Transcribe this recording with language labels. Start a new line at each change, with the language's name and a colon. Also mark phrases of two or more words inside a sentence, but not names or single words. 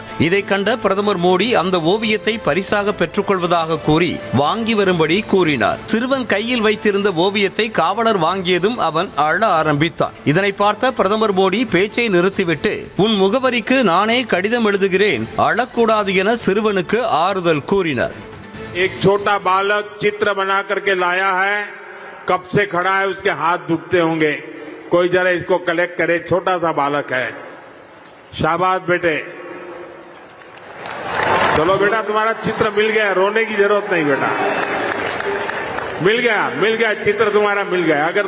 Tamil: இதை கண்ட பிரதமர் மோடி அந்த ஓவியத்தை பரிசாக பெற்றுக்கொள்வதாக கூறி வாங்கி வரும்படி கூறினார். சிறுவன் கையில் வைத்திருந்த ஓவியத்தை காவலர் வாங்கியதும் அவன் அழ ஆரம்பித்தான். இதனை பார்த்த பிரதமர் மோடி பேச்சை நிறுத்திவிட்டு உன் முகவரிக்கு நானே கடிதம் எழுதுகிறேன், அழக்கூடாது என சிறுவனுக்கு ஆறுதல் கூறினார்.
Hindi: एक छोटा बालक चित्र बना करके लाया है, कब से खड़ा है, उसके हाथ दुखते होंगे, कोई जरा इसको कलेक्ट करे, छोटा सा बालक है. शाबाश बेटे, चलो बेटा तुम्हारा चित्र मिल गया, रोने की जरूरत नहीं बेटा, मिल गया चित्र तुम्हारा मिल गया.